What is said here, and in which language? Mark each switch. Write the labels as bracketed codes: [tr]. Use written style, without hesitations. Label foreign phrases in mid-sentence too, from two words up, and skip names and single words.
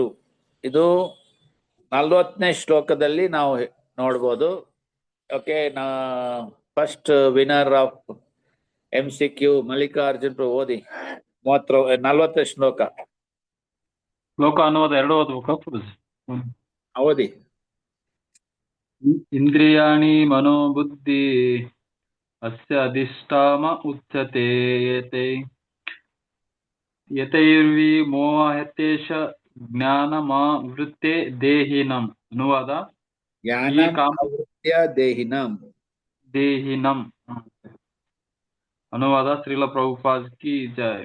[kn] ಇದು 40ನೇ ಶ್ಲೋಕದಲ್ಲಿ ನಾವು ನೋಡ್ಬೋದು. [en] OK, first winner of MCQ Mallikarjun [kn] ಓದಿ 40 ಶ್ಲೋಕ. ಶ್ಲೋಕ ಅನುವಾದ 2 ಓದ್ಬೇಕು. ಓದಿ. [sa] ಇಂದ್ರಿಯಾಣಿ ಮನೋಬುದ್ಧಿ ಅಸ್ಯ ಅಧಿಷ್ಠಾಮ ಉಚ್ಯತೆ ಯತೈರ್ವಿ ಮೋಹತೇಶ ಜ್ಞಾನಮಾವೃತ್ತೆ ದೇಹಿನಂ. [kn] ಅನುವಾದ, ದೇಹಿನಂ. ಅನುವಾದ ಶ್ರೀಲ ಪ್ರಭುಪಾದ್ [hi] की जय.